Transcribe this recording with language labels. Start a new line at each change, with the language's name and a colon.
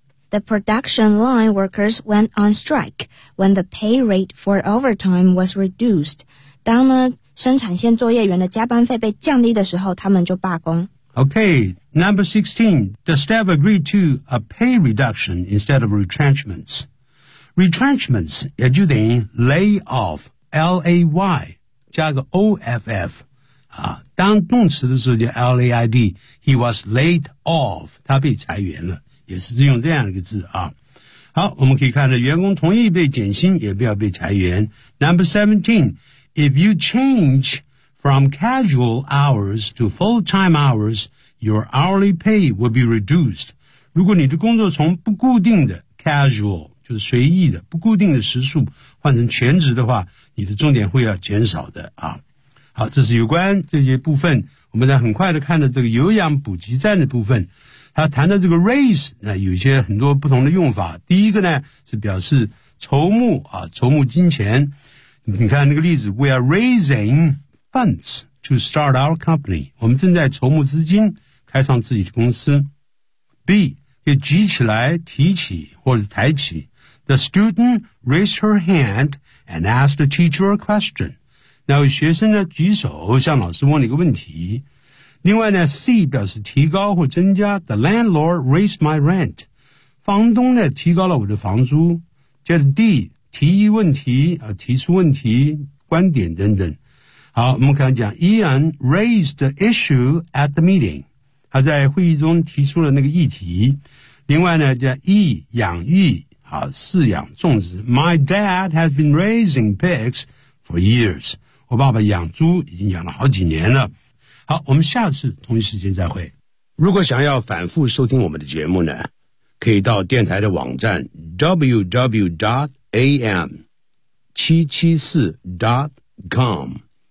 English: the production line workers went on strike when the pay rate for overtime was reduced.
Chinese: 当呢生产线作业员的加班费被降低的时候，他们就罢工。
English: Okay, number 16. The staff agreed to a pay reduction instead of retrenchments.
Chinese: Retrenchments 也就等于 lay off, L-A-Y 加个 O-F-F、啊、当动词的时候叫 L-A-I-D.
English: He was laid off.
Chinese: 他被裁员了，也是用这样一个字啊。好，我们可以看到员工同意被减薪，也不要被裁员。
English: Number 17. If you changeFrom casual hours to full-time hours, your hourly pay will be reduced.
Chinese: 如果你的工作从不固定的 casual, 就是随意的、不固定的时数换成全职的话，你的钟点会要减少的啊。好，这是有关这些部分。我们再很快的看到这个有氧补给站的部分。他谈到这个 raise, 那有些很多不同的用法。第一个呢，是表示筹募啊，筹募金钱。你看那个例子
English: ,we are raising,Funds to start our company.
Chinese: 我们正在筹募资金开创自己的公司。 B, 也举起来提起或者抬起。
English: The student raised her hand and asked the teacher a question.
Chinese: 那位学生呢举手向老师问了一个问题。另外呢 ,C 表示提高或增加。
English: The landlord raised my rent.
Chinese: 房东呢提高了我的房租。接着 D, 提议问题、提出问题观点等等。好，我们刚才讲
English: Ian raised the issue at the meeting.
Chinese: 他在会议中提出了那个议题。另外呢叫 E, 养育，好，饲养种植。
English: My dad has been raising pigs for years.
Chinese: 我爸爸养猪已经养了好几年了。好，我们下次同一时间再会。如果想要反复收听我们的节目呢，可以到电台的网站 www.am774.com。